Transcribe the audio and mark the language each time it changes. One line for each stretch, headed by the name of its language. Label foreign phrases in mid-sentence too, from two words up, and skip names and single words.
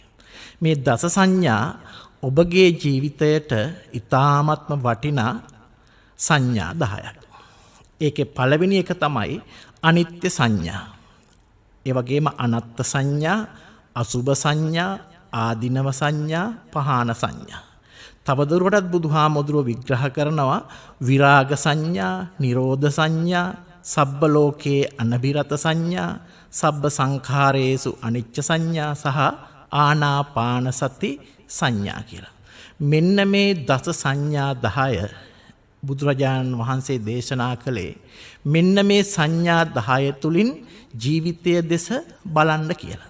Sinhala: මේ දස සංඥා ඔබගේ ජීවිතයට ඊ타ත්ම වටිනා සංඥා 10ක්. ඒකේ පළවෙනි එක තමයි අනිත්‍ය සංඥා. ඒ වගේම අනත්ත් සංඥා, අසුභ සංඥා, ආදීනව සංඥා, පහාන සංඥා. තවදුරටත් බුදුහාමුදුරුවෝ විග්‍රහ කරනවා විරාග සංඥා, නිරෝධ සංඥා,
Pali: සබ්බ ලෝකේ අනබිරත
Sinhala: සංඥා,
Pali: සබ්බ සංඛාරේසු අනිච්ච
Sinhala: සංඥා සහ ආනාපාන සති සංඥා කියලා. මෙන්න මේ දස සංඥා 10 බුදුරජාණන් වහන්සේ දේශනා කළේ මෙන්න මේ සංඥා 10 තුලින් ජීවිතය දෙස බලන්න කියලා.